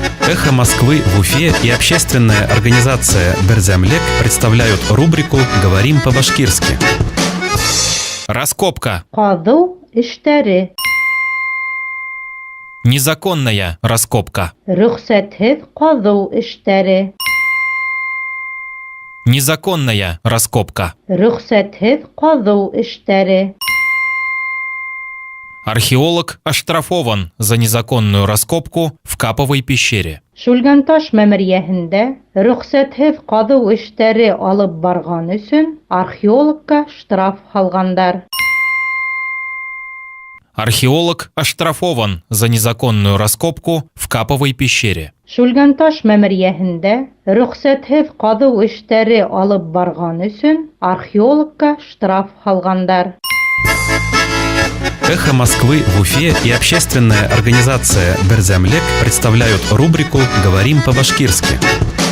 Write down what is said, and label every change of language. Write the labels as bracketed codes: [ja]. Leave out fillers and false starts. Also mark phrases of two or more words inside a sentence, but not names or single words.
[ru] Эхо Москвы в Уфе и общественная организация Берзямлек представляют рубрику «Говорим по-башкирски». Раскопка. [ba] Казу иштәре. [ru] Незаконная раскопка. [ba] Рөхсәтһеҙ казу эштәре. [ru] Незаконная раскопка. [ba] Рөхсәтһеҙ казу эштәре. [ru] Археолог оштрафован за незаконную раскопку в Каповой пещере. [ba] Шүлгәнташ мәмерйәһендә рөхсәтһеҙ казу эштәре алып барган өсөн археологка штраф һалгандар. [ru] Археолог оштрафован за незаконную раскопку в Каповой пещере. [ba] Шүлгәнташ мәмерйәһендә рөхсәтһеҙ казу эштәре алып барган өсөн археологка штраф һалгандар. [ru] Эхо Москвы в Уфе и общественная организация Берзямлек представляют рубрику «Говорим по-башкирски».